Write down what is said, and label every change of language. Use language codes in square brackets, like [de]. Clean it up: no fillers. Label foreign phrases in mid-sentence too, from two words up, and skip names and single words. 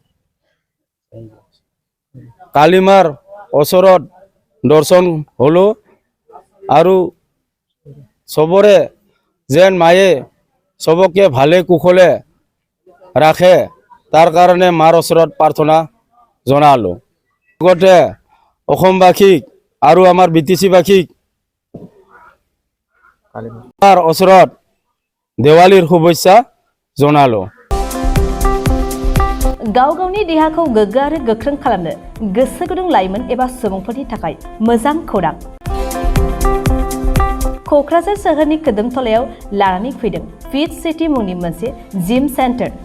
[as] কালীমাৰ ওচৰত দৰ্শন হ'লোঁ আৰু চবৰে যেন মায়ে চবকে ভালে কুশলে ৰাখে তাৰ কাৰণে মাৰ ওচৰত প্ৰাৰ্থনা জনালোঁ। লগতে অসমবাসীক আৰু আমাৰ বিটিচিবাসীক মাৰ ওচৰত দেৱালীৰ শুভেচ্ছা জনালোঁ। [brx] गाव गावनि देहाखौ गोग्गो आरो गोख्रों खालामनो गोसो गुदुं लाइमोन एबा सुबुंफोरनि थाखाय मोजां खौरां। क'क्राझार सोहोरनि खोदोमथलायाव लानानै फैदों फिट सिटी मुंनि मोनसे जिम सेन्टार।